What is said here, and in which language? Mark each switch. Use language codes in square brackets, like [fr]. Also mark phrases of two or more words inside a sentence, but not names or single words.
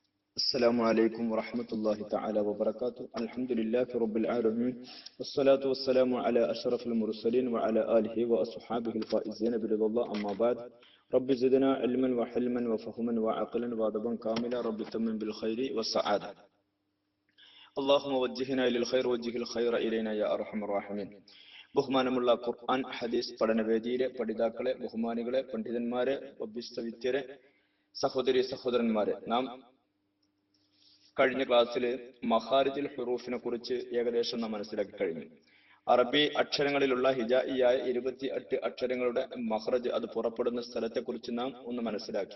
[ar] السلام عليكم ورحمة الله تعالى وبركاته. الحمد لله رب العالمين، والصلاة والسلام على أشرف المرسلين وعلى آله وأصحابه الفائزين برضا الله. أما بعد، رب زدنا علما وحلما وفهما وعقلا وأدبا كاملا. رب تمن بالخير والسعادة. اللهم وجهنا للخير وجه الخير إلينا يا أرحم الراحمين. [ml] ബഹുമാനമുള്ള ഖുർആൻ ഹദീസ് പഠനവേദിയിലെ പഠിതാക്കളെ, ബഹുമാനികളെ, പണ്ഡിതന്മാരെ, വബ്യസ്തവിദ്യരെ, സഹോദരി സഹോദരന്മാരെ, നാം കഴിഞ്ഞ ക്ലാസ്സിൽ [ar] مخارج الحروف [ml] കുറിച്ച് ഏകദേശം നാം മനസ്സിലാക്കി കഴിഞ്ഞു. അറബി അക്ഷരങ്ങളിലുള്ള ഹിജായിയായ 28 അക്ഷരങ്ങളുടെ മഖ്റജ്, അത് പുറപ്പെടുന്ന സ്ഥലത്തെ കുറിച്ച് നാം ഒന്ന് മനസ്സിലാക്കി.